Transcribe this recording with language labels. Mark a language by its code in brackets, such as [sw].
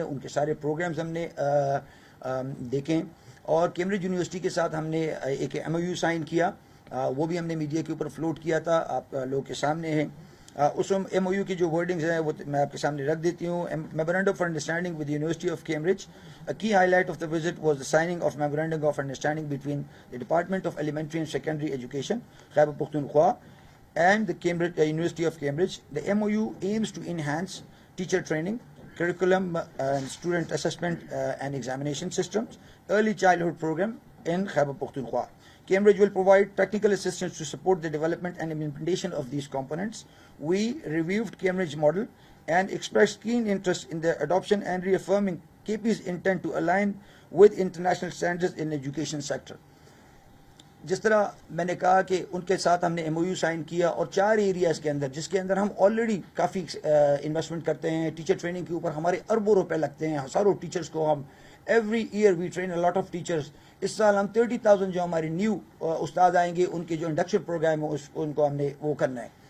[ur] ان کے سارے پروگرامز ہم نے دیکھیں, اور کیمبرج یونیورسٹی کے ساتھ ہم نے ایک MOU سائن کیا. وہ بھی ہم نے میڈیا کے اوپر فلوٹ کیا تھا, آپ لوگ کے سامنے ہیں. اس MOU کی جو ورڈنگز ہیں وہ میں آپ کے سامنے رکھ دیتی ہوں. [en] Memorandum of understanding with University of Cambridge. A key highlight of the visit was the signing of memorandum of understanding between the Department of Elementary and Secondary Education, Khyber Pakhtunkhwa, and the University of Cambridge. The MOU aims to enhance teacher training, curriculum and student assessment and examination systems, early childhood program in Khyber Pakhtunkhwa. Cambridge will provide technical assistance to support the development and implementation of these components. We reviewed Cambridge model and expressed keen interest in the adoption and reaffirming KP's intent to align with international standards in education sector. [ur] جس طرح میں نے کہا کہ ان کے ساتھ ہم نے MOU سائن کیا, اور 4 ایریاز کے اندر جس کے اندر ہم آلریڈی کافی انویسٹمنٹ کرتے ہیں. ٹیچر ٹریننگ کے اوپر ہمارے اربوں روپے لگتے ہیں. ہزاروں ٹیچرز کو ہم every year [en] We train a lot of teachers. [ur] اس سال ہم 30,000 جو ہمارے نیو استاد آئیں گے, ان کے جو انڈکشن پروگرام ہے ان کو ہم نے وہ کرنا ہے.